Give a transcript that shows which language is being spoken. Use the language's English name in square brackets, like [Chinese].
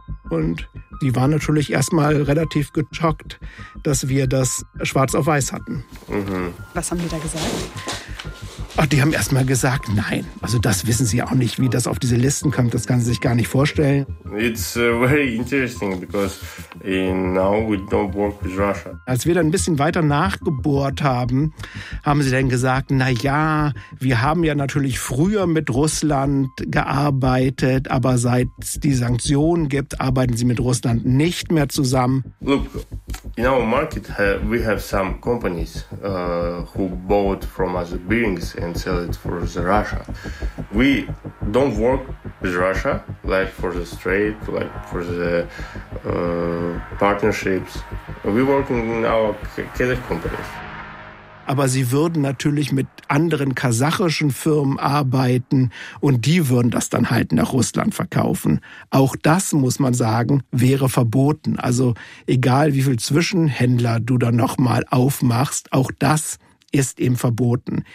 [German] Und die waren natürlich erstmal relativ geschockt, dass wir das schwarz auf weiß hatten. Mhm. Was haben die da gesagt? Ach, die haben erstmal gesagt, nein. Also das wissen sie auch nicht, wie das auf diese Listen kommt. Das kann sie sich gar nicht vorstellen. [English] It's very interesting because now we don't work with Russia. [German] Als wir dann ein bisschen weiter nachgebohrt haben, haben sie dann gesagt, na ja, wir haben ja natürlich früher mit Russland gearbeitet, aber seit es die Sanktionen gibt, arbeiten sie mit Russland nicht mehr zusammen. [English] Look, in our market we have some companies who bought from us bearings and sell it for the Russia. We don't work with Russia, like for the straight, like for the partnerships. We work in our Kazakh companies. [German] Aber sie würden natürlich mit anderen kasachischen Firmen arbeiten und die würden das dann halt nach Russland verkaufen. Auch das, muss man sagen, wäre verboten. Also egal, wie viel Zwischenhändler du da nochmal aufmachst, auch das ist eben verboten.